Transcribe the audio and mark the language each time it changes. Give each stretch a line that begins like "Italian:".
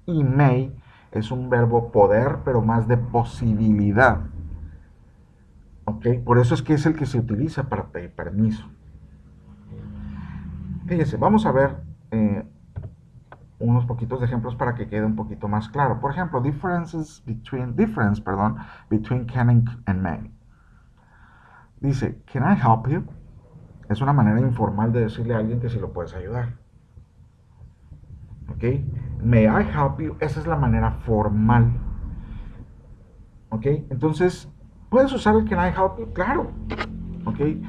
Spanish: Y may es un verbo poder, pero más de posibilidad. ¿Ok? Por eso es que es el que se utiliza para pedir permiso. Fíjense, vamos a ver unos poquitos de ejemplos para que quede un poquito más claro. Por ejemplo,
English: difference between can and may.
Spanish: Dice,
English: can I help you?
Spanish: Es una manera informal de decirle a alguien que si lo puedes ayudar. ¿Ok?
English: May I help you?
Spanish: Esa es la manera formal. ¿Ok? Entonces, ¿puedes usar el
English: can I help you?
Spanish: Claro. ¿Ok?